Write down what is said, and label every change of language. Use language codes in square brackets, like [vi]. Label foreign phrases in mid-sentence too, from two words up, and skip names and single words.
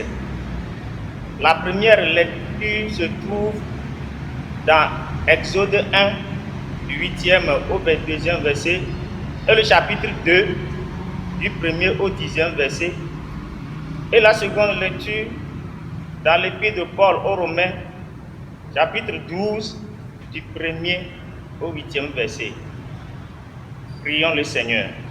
[fr] La première lecture se trouve dans Exode 1, du 8e au 22e verset, et le chapitre 2, du 1er au 10e verset, et la seconde lecture dans l'épître de Paul aux Romains, chapitre 12, du 1er au 8e verset. Prions le Seigneur.